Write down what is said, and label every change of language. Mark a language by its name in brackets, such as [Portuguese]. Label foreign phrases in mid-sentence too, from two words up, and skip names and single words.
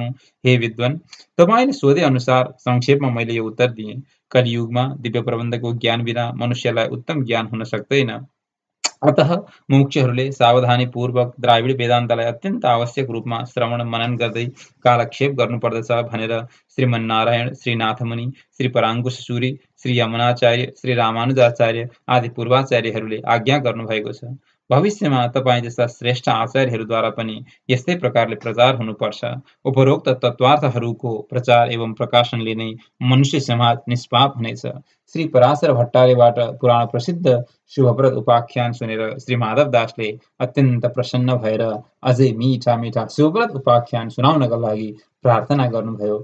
[Nepali] हे विद्वान, तपाईँले सोधे अनुसार संक्षेपमा मैले यो उत्तर दिएँ। कलियुगमा दिव्य प्रबन्धको ज्ञान बिना मनुष्यलाई उत्तम ज्ञान हुन सक्दैन। अतः मुमुक्षुहरूले सावधानीपूर्वक द्राविड वेदान्तलाई अत्यन्त आवश्यक रूपमा श्रवण मनन गर्दै कालक्षेप गर्नुपर्दछ भनेर श्रीमन्नारायण, श्री नाथमुनि, श्री पराङ्कुश सूरी, श्री यमुनाचार्य, श्री रामानुजाचार्य आदि पूर्वाचार्यहरूले आज्ञा गर्नुभएको छ। भविष्यमा तपाईँ जस्ता श्रेष्ठ आचार्यहरूद्वारा पनि यस्तै प्रकारले प्रचार हुनुपर्छ। उपरोक्त तत्त्वार्थहरूको प्रचार एवं प्रकाशनले नै मनुष्य समाज निष्पाप हुनेछ। श्री पराशर भट्टार्यबाट पुराण प्रसिद्ध शुभप्रद उपाख्यान सुनेर श्री माधव दासले अत्यन्त प्रसन्न भएर अझै मिठा मिठा शुभप्रद उपाख्यान सुनाउनका लागि प्रार्थना गर्नुभयो।